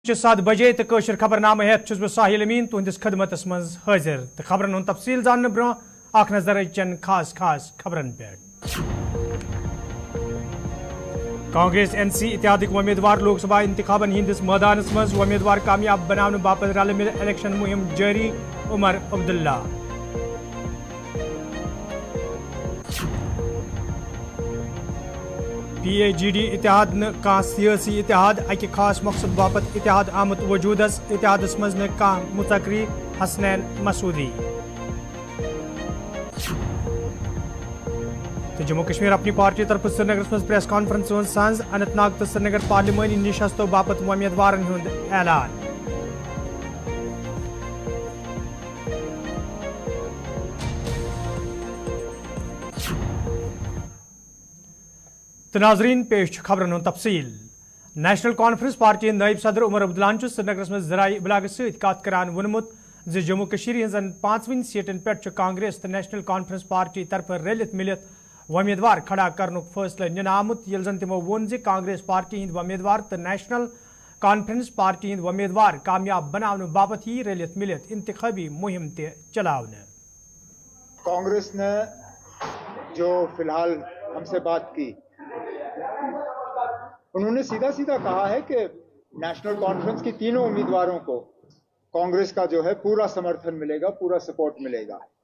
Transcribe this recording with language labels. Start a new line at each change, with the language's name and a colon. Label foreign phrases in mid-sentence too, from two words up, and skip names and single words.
Kashmiri: 7 बजे तो कशर खबरनामा हेत बह साहिल अमीन तुहंदिस खदमतस मज हाजिर तो खबरन हुंद तफसील जानने ब्रो अख नजर चन खास खबरन पे। कांग्रेस एनसी इत्यादिक उम्मीदवार लोकसभा इंतखाबन हिंदिस मैदानस मज उम्मीदवार कामयाब बनाने बापत रल मिल इलेक्शन मुहिम जारी उमर अब्दुल्ला। PAGD इतिहाद न कह सियासी इतिहाद अकि खास मकसद बापत इतिहाद आमत वजूदस इतिहादस मज न कह मुतकरी हसनैन मसूदी। तो जम्मू कश्मीर अपनी पार्टी तरफ श्रीनगर मज
English: press conference
Kashmiri: सांझ अनंतनाग तो श्रीनगर पार्लिमानी नशस्तों बापत उम्मीदवारन हुंद ऐलान। तो नाजरीन पेश खबरन हुंद तफसील। नेशनल कॉन्फ्रेंस पार्टी नायब सदर उमर अब्दुल्ला श्रीनगर मज ज़राए इबलाग सत करान वोनमुत ज जम्मू कश्मीर हज़न 5 सीटन पे कांग्रेस तो नेशनल कॉन्फ्रेंस पार्टी तरफ रलित मिलित उम्मीदवार खड़ा करनुक फैसला निन आमुत यिल जन तिमो वोन ज कांग्रेस पार्टी हिंद उम्मीदवार तो नेशनल कॉन्फ्रेंस पार्टी हिंद उम्मीदवार कामयाब बनाने बाबत ही रलित मिलित इंतखाबी मुहिम ते चलावने।
Hindi: कांग्रेस ने जो फिलहाल हमसे बात की, उन्होंने सीधा सीधा कहा है कि नेशनल कॉन्फ्रेंस की तीनों उम्मीदवारों को कांग्रेस का जो है पूरा समर्थन मिलेगा, पूरा सपोर्ट मिलेगा।